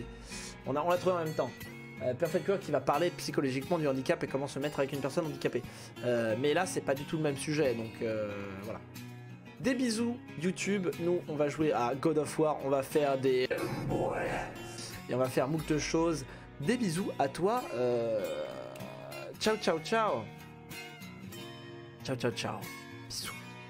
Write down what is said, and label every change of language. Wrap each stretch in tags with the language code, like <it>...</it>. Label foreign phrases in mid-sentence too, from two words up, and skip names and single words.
<fr>On l'a trouvé en même temps. Perfect World qui va parler psychologiquement du handicap et comment se mettre avec une personne handicapée. Mais là, c'est pas du tout le même sujet, donc voilà. Des bisous YouTube, nous on va jouer à God of War, on va faire des... Et on va faire moult choses. Des bisous à toi.</fr> <it>Ciao ciao ciao. Ciao ciao ciao. Bisous.</it>